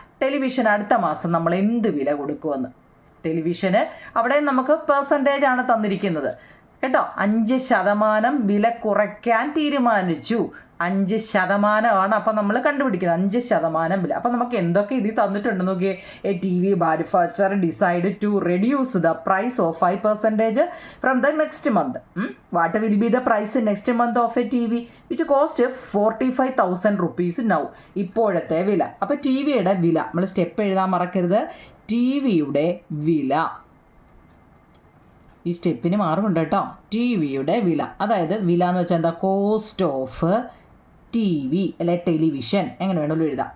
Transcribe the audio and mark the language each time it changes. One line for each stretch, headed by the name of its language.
Malayalam: Television അടുത്ത മാസം നമ്മൾ എന്ത് വില കൊടുക്കുമെന്ന്. ടെലിവിഷന് അവിടെ നമുക്ക് പെർസെൻറ്റേജാണ് തന്നിരിക്കുന്നത് കേട്ടോ. 5% വില കുറയ്ക്കാൻ തീരുമാനിച്ചു. 5% അപ്പം നമ്മൾ കണ്ടുപിടിക്കുന്നത് 5% വില. അപ്പം നമുക്ക് എന്തൊക്കെ ഇതിൽ തന്നിട്ടുണ്ട് നോക്കിയേ.
English: A TV manufacturer decide to reduce the price of 5% from the next month. What will be the price next month of a TV which cost 45,000 rupees now?
Malayalam: ഇപ്പോഴത്തെ വില. അപ്പോൾ TVയുടെ വില നമ്മൾ സ്റ്റെപ്പ് എഴുതാൻ മറക്കരുത്. TVയുടെ വില, ഈ സ്റ്റെപ്പിന് മാറുന്നുണ്ട് കേട്ടോ. TVയുടെ വില, അതായത് വില എന്ന് വെച്ചാൽ എന്താ, കോസ്റ്റ് ഓഫ് TV അല്ലെ ടെലിവിഷൻ, എങ്ങനെ വേണമെങ്കിലും എഴുതാം.